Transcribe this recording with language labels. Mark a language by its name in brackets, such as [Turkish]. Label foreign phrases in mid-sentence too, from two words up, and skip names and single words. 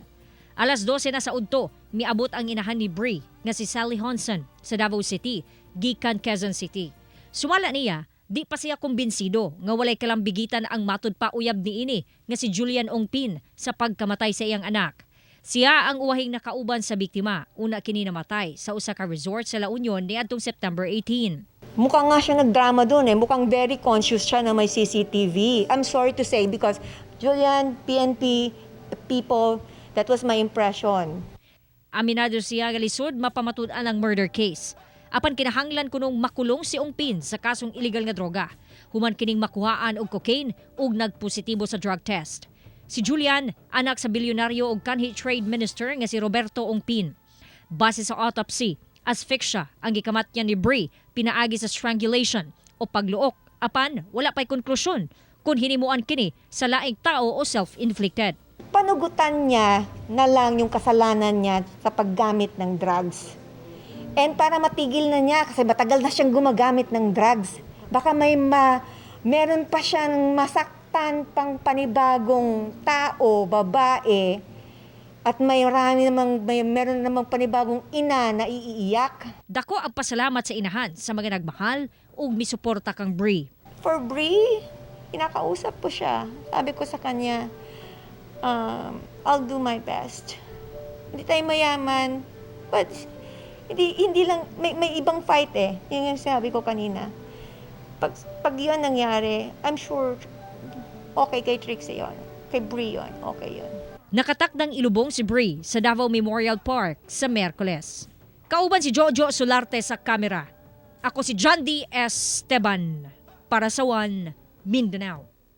[Cebuano] Alas 12 na sa udto, miabot ang inahan ni Bri nga si Sally Honson sa Davao City, gikan Quezon City. Sumala niya, di pa siya kumbinsido nga walay kalambigitan ang matud pa uyab niini nga si Julian Ongpin sa pagkamatay sa iyang anak. Siya ang uwahing nakauban sa biktima, una kini namatay sa usa ka resort sa La Union niadtong September 18. [Filipino] Mukhang nga siya nagdrama doon eh. Mukhang [English] very conscious [Filipino] siya na may CCTV. [English] I'm sorry to say because Julian, PNP, people, that was my impression. [Cebuano] Aminado siya galisod mapamatud-an ang murder case. Apan kinahanglan kunong makulong si Ongpin sa kasong illegal nga droga. Human kining makuhaan og cocaine ug nagpositibo sa drug test. Si Julian, anak sa bilyonaryo ug kanhi trade minister nga si Roberto Ongpin. Base sa autopsy, asphyxia ang gikamatyan ni Bri pinaagi sa strangulation o pagluok. Apan wala pay konklusyon kung hinimuan kini sa laing tao o self-inflicted. [Filipino] Panugutan niya na lang yung kasalanan niya sa paggamit ng drugs. And para matigil na niya, kasi matagal na siyang gumagamit ng drugs, baka meron pa siyang masaktan pang panibagong tao, babae, at meron namang panibagong ina na iiyak. [Cebuano] Dako ang pasalamat sa inahan sa mga nagmahal ug misuporta kang Bri. [Filipino] For Bri, kinakausap ko siya. Sabi ko sa kanya, [English] I'll do my best. [Filipino] Hindi tayo mayaman, but hindi lang, may ibang fight eh. Yun yung sabi ko kanina. Pag yun nangyari, [English] I'm sure [Filipino] okay kay Trixie yun. Kay Bri yun, okay yun. Nakatakdang ilubong si Bri sa Davao Memorial Park sa Miyerkules. [Cebuano] Kauban si Jojo Solarte sa kamera. Ako si John D. Esteban para sa One Mindanao.